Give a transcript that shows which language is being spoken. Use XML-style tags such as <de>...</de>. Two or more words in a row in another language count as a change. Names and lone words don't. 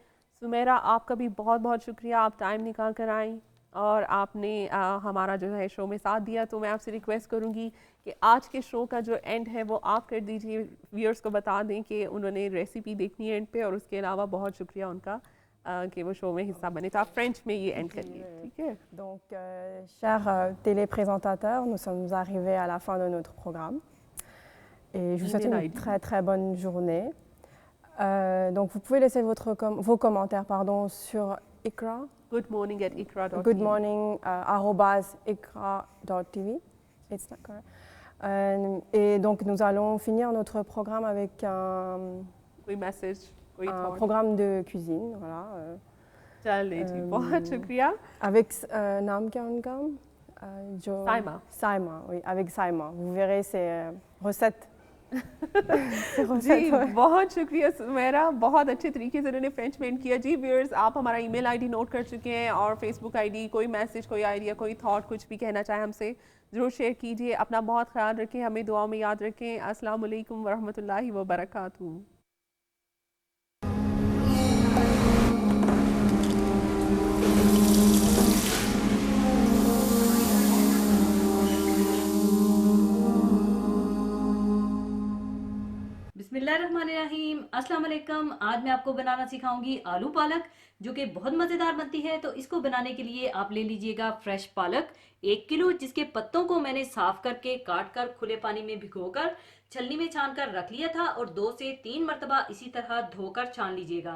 <hi>सुमेरा, आपका भी बहुत बहुत शुक्रिया, आप टाइम निकाल कर आएँ और आपने हमारा जो है शो में साथ दिया। तो मैं आपसे रिक्वेस्ट करूँगी कि आज के शो का जो एंड है वो आप कर दीजिए, व्यूअर्स को बता दें कि उन्होंने रेसिपी देखनी है एंड पे, और उसके अलावा बहुत शुक्रिया उनका कि वो शो में हिस्सा बने। तो आप फ्रेंच में ये एंड करिए, ठीक है?</hi> <fr>Donc, chers télépresentateurs, nous sommes arrivés à la fin de notre programme et je vous souhaite une très très bonne journée. Donc, vous pouvez laisser vos commentaires sur Iqra.</fr> <en>Good morning at Iqra.tv. Good morning @Iqra.tv. It's not correct.</en> <fr>Et donc, nous allons finir notre programme avec un programme de cuisine. Voilà.</fr> <hi>चलिए जी, बहुत शुक्रिया। Avec नाम क्या उनका? साइमा। साइमा,</hi> <fr>oui, avec साइमा. Vous verrez ces recettes.</fr> <hi>जी बहुत शुक्रिया सुमेरा, बहुत अच्छे तरीके से उन्होंने फ्रेंच में एंड किया। जी व्यूअर्स, आप हमारा</hi> <en>email ID</en> <hi>नोट कर चुके हैं और</hi> <en>Facebook ID,</en> <hi>कोई मैसेज, कोई आइडिया, कोई थॉट, कुछ भी कहना चाहे हमसे ज़रूर शेयर कीजिए। अपना बहुत ख्याल रखें, हमें दुआओं में याद रखें।</hi> <ar>السلام عليكم ورحمة الله وبركاته. بسم الله الرحمن الرحيم، السلام عليكم.</ar> <hi>आज मैं आपको बनाना सिखाऊंगी आलू पालक, जो कि बहुत मज़ेदार बनती है। तो इसको बनाने के लिए आप ले लीजिएगा फ्रेश पालक 1 किलो, जिसके पत्तों को मैंने साफ करके काट कर खुले पानी में भिगोकर छलनी में छान कर रख लिया था, और 2 से 3 मरतबा इसी तरह धोकर छान लीजिएगा।</hi>